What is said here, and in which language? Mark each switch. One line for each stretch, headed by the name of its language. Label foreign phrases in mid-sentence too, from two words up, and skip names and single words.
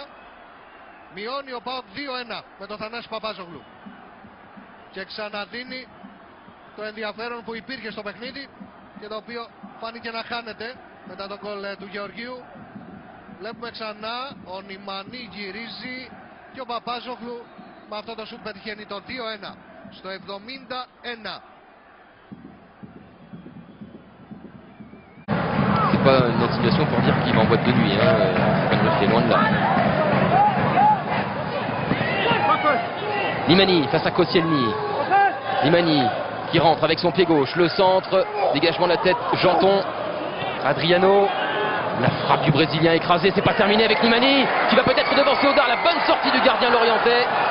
Greek: Μειώνει ο ΠΑΟΚ 2-1 με τον Θανάση Παπάζογλου και ξαναδίνει το ενδιαφέρον που υπήρχε στο παιχνίδι και το οποίο φάνηκε να χάνεται μετά τον γκολ του Γεωργίου. Βλέπουμε ξανά, ο Νιμανί γυρίζει και ο Παπάζογλου με αυτό το σουτ πετυχαίνει το 2-1 στο 71.
French: C'est pas une situation pour dire qu'il va en boîte de nuit, hein. C'est loin de là. Nimani face à Koscielny. Nimani qui rentre avec son pied gauche, le centre, dégagement de la tête, Janton, Adriano, la frappe du Brésilien écrasée, c'est pas terminé avec Nimani, qui va peut-être devancer Odar, la bonne sortie du gardien lorientais.